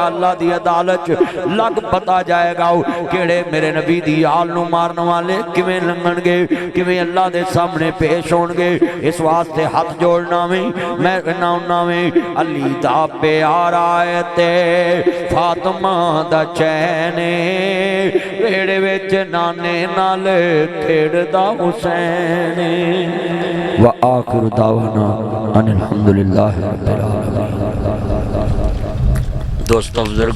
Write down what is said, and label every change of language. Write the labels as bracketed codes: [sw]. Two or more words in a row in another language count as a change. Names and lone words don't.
[pa] اللہ دی عدالت لگ پتا جائے گا کیہڑے میرے نبی دی آل نوں مارن والے کِویں لنگھݨگے کِویں اللہ دے سامنے پیش ہوݨگے اس واسطے ہتھ جوڑنا میں کہنا میں علی دا پیارا ہے تے فاطمہ دا چین ویہڑے وچ نانے نال کھیڈدا حسین [ar] وآخر دعوانا أن الحمد لله رب العالمين. [pa] دوستو بزرگ